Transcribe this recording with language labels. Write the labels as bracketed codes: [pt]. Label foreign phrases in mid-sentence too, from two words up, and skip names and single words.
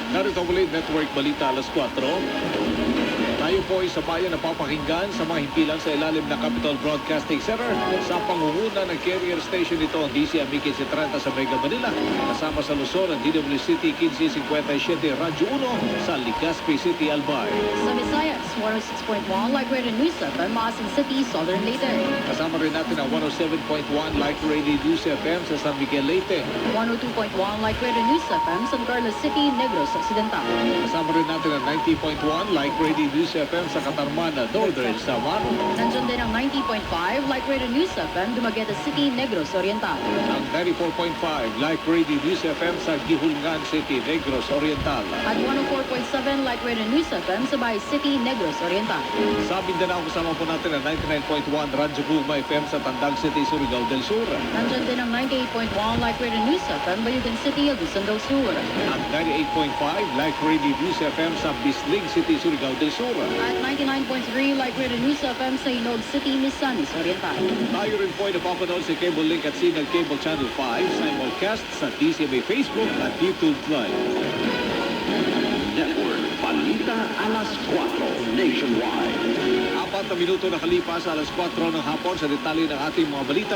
[tl] Narito muli Network Balita Alas 4. Tayo po ay sabayan na papakinggan sa mga himpilan sa ilalim ng Capital Broadcasting Center sa pangunguna ng carrier station nito ang DCME 1530 sa Mega Manila. Kasama sa Luzon ang DWCT 1557 Radyo 1 sa Legazpi City, Albay. Sa Visayas, 106.1 Like Radio News FM, Maasin City, Southern Leyte. Kasama rin natin ang 107.1 Like Radio News FM sa San Miguel, Leyte. 102.1 Like Radio News FM, San Carlos City, Negros Occidental. Kasama rin natin ang 90.1 Like Radio News FM sa Katarman, Northern Samar. Nandiyan din ang 90.5 Like Radio News FM, Dumaguete City, Negros Oriental. Ang 94.5 Like Radio News FM sa Gihulngan City, Negros Oriental. At 104.7 Like Radio News FM sa Bay City, Negros Oriental. Sa Mindanao, kasama po natin ang 99.1 Radyo Guma FM sa Tandang City, Surigao del Sur. Nandiyan din ang 98.1 Like Radio News FM, Bayugan City, Agusan del Sur. Ang 98.5 Like Radio News FM sa Bislig City, Surigao del Sur. At 99.3 Like Radio News FM sa Hinog City, Misamis Oriental. Tayo rin po ay napapanood sa Cable Link at Signal Cable Channel 5, simulcast sa DCMA Facebook at YouTube Live. Network Balita Alas 4 Nationwide. 4 na minuto nakalipas alas 4 ng hapon sa detalye ng ating mga balita.